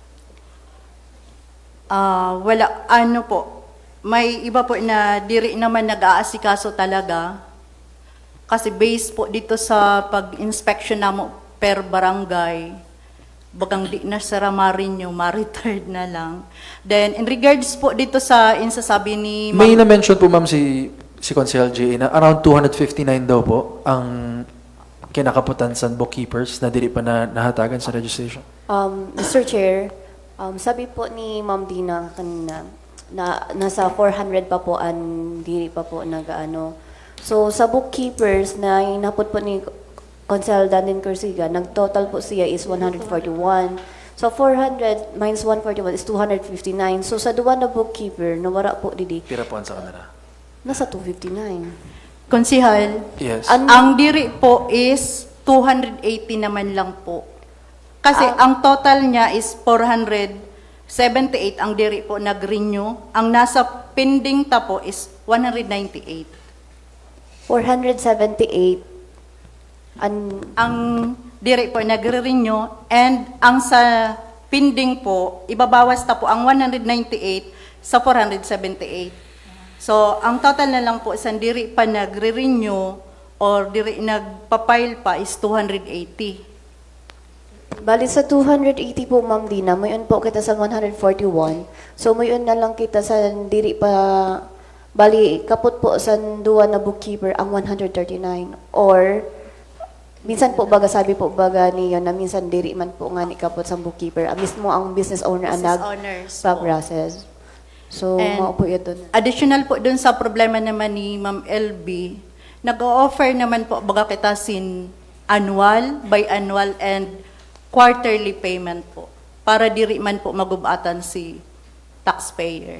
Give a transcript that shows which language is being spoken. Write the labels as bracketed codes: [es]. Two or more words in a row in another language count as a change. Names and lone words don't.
[bik] Wala, ano po, may iba po na diri naman nag-aasikaso talaga. Kasi based po dito sa pag-inspection namo per barangay, bagang di na sa Ramarinyo, ma-retired na lang. Then, [en] in regards [bik] po dito sa insasabi ni May na-mention po ma'am si Consihal J.A. na around 259 daw po ang kinakaputan sa bookkeepers na dili pa na nahatagan sa registration. Mr. Chair, sabi po ni Ma'am Dina kanina na nasa 400 pa po ang diri pa po nag-ano. So sa bookkeepers na inapot po ni Consel Danin Cursiga, nag-total po siya is 141. [en] So 400 minus 141 is 259. [bik] So sa duwa na bookkeeper, nawara po didi, Pira po ang sa kanila. nasa 259. Konsihal, Yes. ang diri po is 280 naman lang po. Kasi ang total niya is 478 ang diri po nag-renew. Ang nasa pending ta po is 198. 478 Ang diri po nagre-renew and ang sa pending po, ibabawas ta po ang 198 sa 478. So, ang total na lang po sa diri pa nagre-renew or diri nagpa-file pa is 280. Bali sa 280 po, Ma'am Dina, mayon po kita sa 141. So, mayon na lang kita sa diri pa, bali, kapot po sa duwa na bookkeeper ang 139. Or, minsan po baga, sabi po baga niyo na minsan diri man po nga ni kapot sa bookkeeper. Mismo ang business owner ang [en] Business owners po. [bik] nag-process. So, And mao po yun dun. Additional po dun sa problema naman ni Ma'am LB, nag-o-offer naman po baga kita sin [en] annual, biannual, and quarterly payment [bik] po para diri man po magubatan si taxpayer.